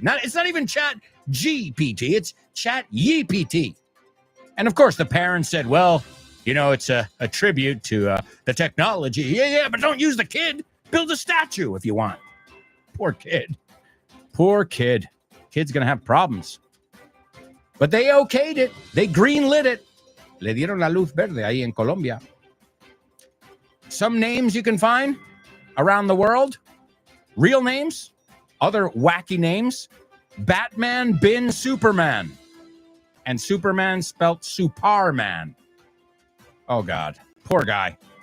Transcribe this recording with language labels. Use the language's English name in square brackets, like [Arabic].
[English] It's not even Chat GPT. It's Chat YPT. And of course, the parents said, well, it's a tribute to the technology. Yeah, but don't use the kid. Build a statue if you want. Poor kid. Kid's going to have problems. But they okayed it. They greenlit it. [Spanish] Le dieron la luz verde ahí en Colombia. [English] Some names you can find around the world. Real names. Other wacky names. Batman bin Superman. And Superman spelt Superman. Oh, God. Poor guy.